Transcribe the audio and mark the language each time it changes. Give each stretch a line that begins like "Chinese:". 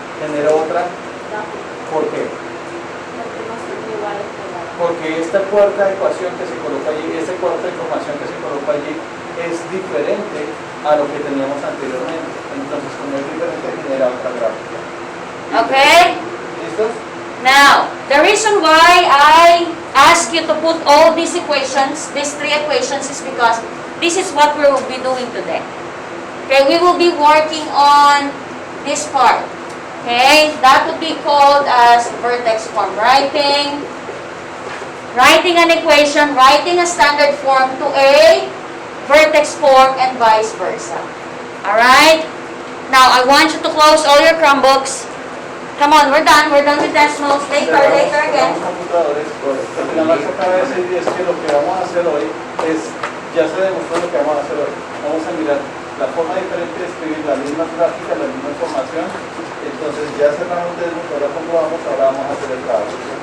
Spanish: Generó otra. ¿Por qué? Porque no son iguales que la Porque esta cuarta ecuación que se coloca allí, esta cuarta información que se coloca allí es diferente a lo que teníamos anteriormente. Entonces, como es diferente, genera otra gráfica.
English: Okay?
Spanish: ¿Listos?
English: Now, the reason why I ask you to put all these equations, these three equations, is because this is what we will be doing today. Okay, we will be working on this part. Okay, that would be called as vertex form. Writing an equation, writing a standard form to a vertex form and vice versa. Alright? Now, I want you to close all your Chromebooks. Come on, we're done with decimals. Later again.
Spanish: Computadores, lo que la Marcia acaba de decir es que lo que vamos a hacer hoy es, ya se demostró lo que vamos a hacer hoy. Vamos a mirar la forma diferente de escribir las mismas gráficas, la misma información. Entonces ya cerramos el desmundo, ahora comprobamos, ahora vamos a hacer el trabajo.